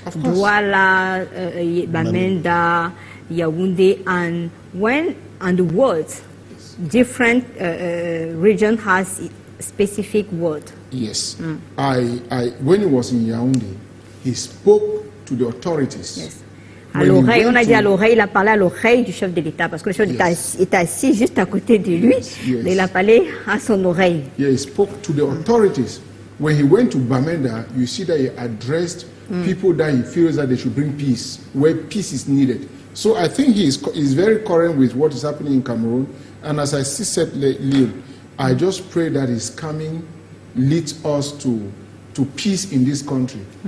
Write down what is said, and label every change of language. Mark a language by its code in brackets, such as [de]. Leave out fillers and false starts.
[en] Douala, Bamenda, Yaoundé, and the world, different region has specific word. Yes. When he was in Yaoundé, he spoke to the authorities. Yes. [fr] À l'oreille, on a dit à l'oreille, il a parlé à l'oreille du chef de l'État, parce que le chef de l'État est assis juste à côté de lui, mais il a parlé à son oreille. [en] Yeah, he spoke to the authorities. When he went to Bamenda, you see that he addressed people that he feels that they should bring peace, where peace is needed. So I think he is very current with what is happening in Cameroon. And as I said, Lil, I just pray that his coming leads us to peace in this country.